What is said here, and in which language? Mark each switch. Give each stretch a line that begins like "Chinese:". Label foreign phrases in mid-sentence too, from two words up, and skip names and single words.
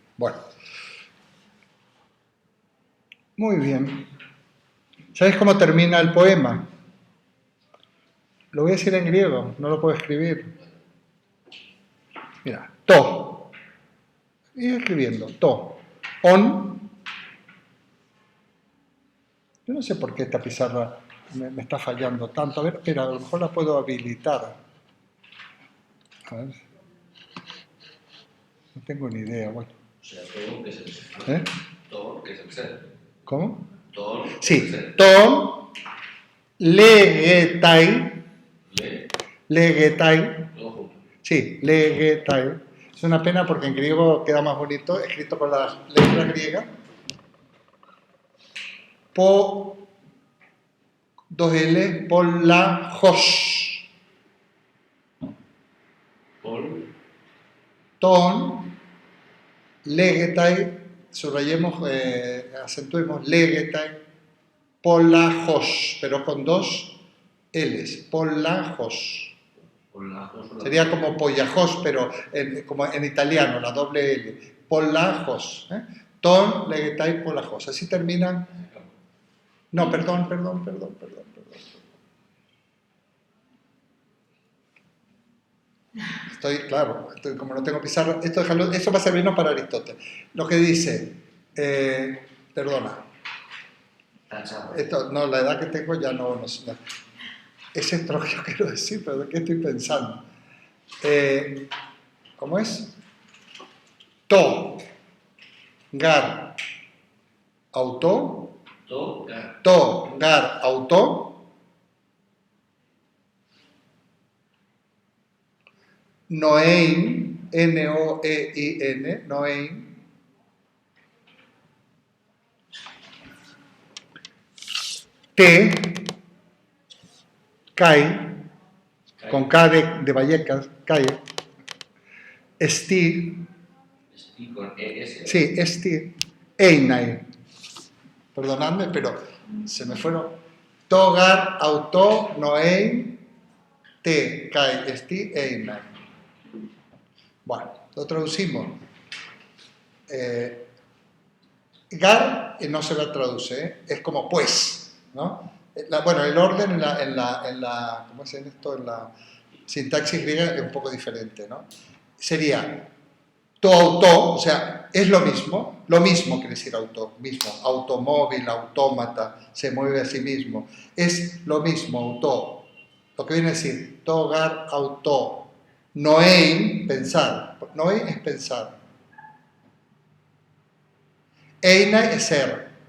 Spanish: Bueno. Muy bien. ¿Sabes cómo termina el poema? Lo voy a decir en griego, no lo puedo escribir. Mira, to. Y escribiendo, to. On. Yo no sé por qué esta pizarra me está fallando tanto. A ver, espera, a lo mejor la puedo habilitar. A ver. No tengo ni idea, bueno. O sea, todo que es el ser. ¿Eh? Todo que es el ser. ¿Cómo? Todo que Sí, es el ser.
Greek: τὸ ὂν λέγεται,
Spanish: Le, legetai, todo junto. sí, legetai. Es una pena porque en griego queda más bonito, escrito con las letras griegas. Po, dos L, polajos. Pol,
Greek: Τὸ ὂν λέγεται,
Spanish: subrayemos, acentuemos,
Greek: λέγεται πολλαχῶς,
Spanish: pero con dos L's, polajos. Sería como pollajos, pero como en italiano, la doble L.
Greek: Πολλαχῶς. Τὸ ὂν λέγεται πολλαχῶς.
Spanish: Así terminan. No, perdón. Claro, como no tengo pizarra, esto va a servirnos para Aristóteles. Lo que dice, perdona, esto, no, la edad que tengo ya no es esto lo que yo quiero decir, pero ¿de qué estoy pensando? ¿Cómo es?
Greek: Τὸ γὰρ αὐτὸ τὸ γὰρ αὐτὸ, νοεῖν, N-O-E-I-N, νοεῖν τε καὶ,
Spanish: con K de Vallecas, calle, esti, con ES.
Greek: sí, ἐστίν εἶναι.
Spanish: Perdonadme, pero se me fueron.
Greek: Τὸ γὰρ αὐτὸ, νοεῖν τε καὶ ἐστίν εἶναι.
Spanish: Bueno, lo traducimos. Gar no se lo traduce, es como pues, ¿no? Bueno, el orden en la ¿cómo es esto? En la sintaxis griega es un poco diferente, ¿no? Sería
Greek: τὸ αὐτὸ,
Spanish: o sea, es lo mismo quiere decir auto, mismo, automóvil, autómata, se mueve a sí mismo, es lo mismo, auto, lo que viene a decir,
Greek: τὸ γὰρ αὐτὸ νοεῖν,
Spanish: pensar, noein es pensar, eina es ser.